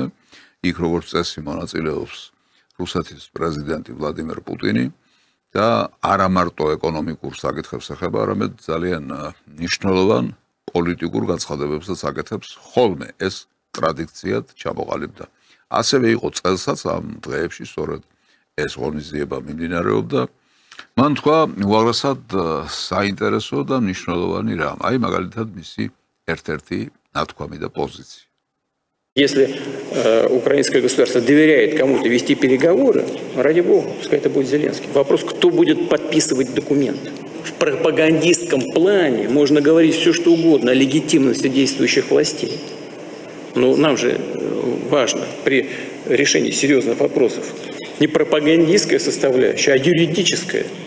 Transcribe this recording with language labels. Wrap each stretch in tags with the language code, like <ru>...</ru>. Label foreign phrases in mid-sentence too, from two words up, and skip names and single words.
<ka>იქ როგორც წესი მონაწილეობს რუსეთის პრეზიდენტი ვლადიმერ პუტინი და არა მარტო ეკონომიკურ საკითხებს ეხება, არამედ ძალიან მნიშვნელოვან პოლიტიკურ განცხადებებსაც აკეთებს ხოლმე. ეს ტრადიციად ჩამოყალიბდა. ასევე იყო წელსაც ამ დღეებში სწორედ ეს ღონისძიება მიმდინარეობდა. მან თქვა უაღრესად საინტერესო და მნიშვნელოვანი რამ, აი მაგალითად მისი ერთ-ერთი ნათქვამი და позиция.</ka> <ru>Если украинское государство доверяет кому-то вести переговоры, ради бога, пускай это будет Зеленский. Вопрос, кто будет подписывать документ. В пропагандистском плане можно говорить все, что угодно о легитимности действующих властей. Но нам же важно при решении серьезных вопросов не пропагандистская составляющая, а юридическая.</ru>